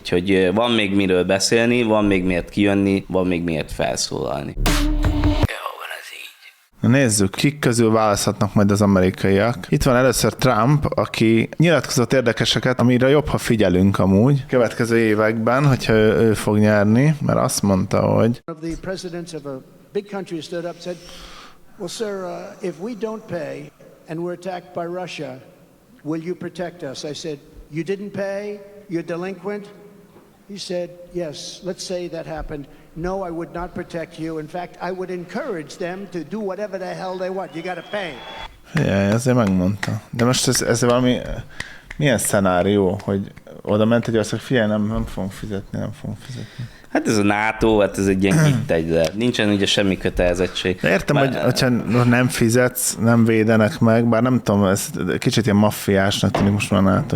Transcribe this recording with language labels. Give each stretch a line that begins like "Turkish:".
Hungarian: Úgyhogy van még miről beszélni, van még miért kijönni, van még miért felszólalni. Nézzük, kik közül választhatnak majd az amerikaiak. Itt van először Trump, aki nyilatkozott érdekeseket, amire jobb, ha figyelünk amúgy. Következő években, hogyha ő fog nyerni, mert azt mondta, hogy...
English: ...of the presidents of a big country stood up, said, well, sir, if we don't pay and we're attacked by Russia, will you protect us? I said, you didn't pay? You're delinquent? He said, yes, let's say that happened. No, I would not protect you. In fact, I would encourage them to do whatever the hell they want. You gotta pay. Yeah,
Hungarian: azért megmondta. De most ez valami, milyen szenárió, hogy oda ment egy ország, figyelj, nem fogunk fizetni. Hát ez a NATO, hát ez egy ilyen hittegyre. Nincsen ugye semmi kötelezettség. De értem, bár... hogyha nem fizetsz, nem védenek meg, bár nem tudom, ez kicsit ilyen maffiásnak tűnik most már NATO.